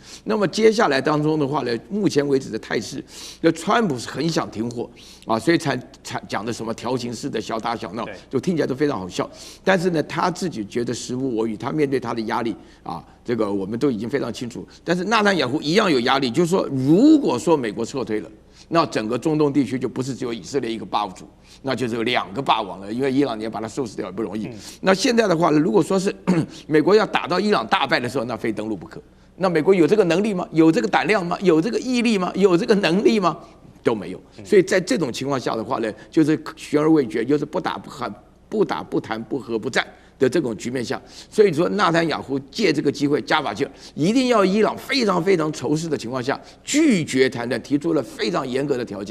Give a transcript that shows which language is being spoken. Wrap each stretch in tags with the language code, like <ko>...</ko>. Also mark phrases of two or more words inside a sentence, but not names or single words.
<zh>那麼接下來當中的話呢，目前為止的態勢，那川普是很想停火啊，所以才講的什麼調情式的小打小鬧，就聽起來都非常好笑。但是呢，他自己覺得時無我与，他面對他的壓力啊，這個我們都已經非常清楚。但是納坦雅胡一樣有壓力，就是說，如果說美國撤退了，那整個中東地區就不是只有以色列一個霸主，那就是有2個霸王了。因為伊朗你要把它收拾掉也不容易。那現在的話呢，如果說是美國要打到伊朗大敗的時候，那非登陸不可。那美國有這個能力嗎？有這個膽量嗎？有這個毅力嗎？有這個能力嗎？都沒有。所以在這種情況下的話呢，就是懸而未決，就是不打不喊，不打不談，不和不戰的這种局面下，所以說納坦雅胡借這個機會加把勁，一定要伊朗非常非常仇視的情況下拒絕談判，提出了非常嚴格的條件。</zh>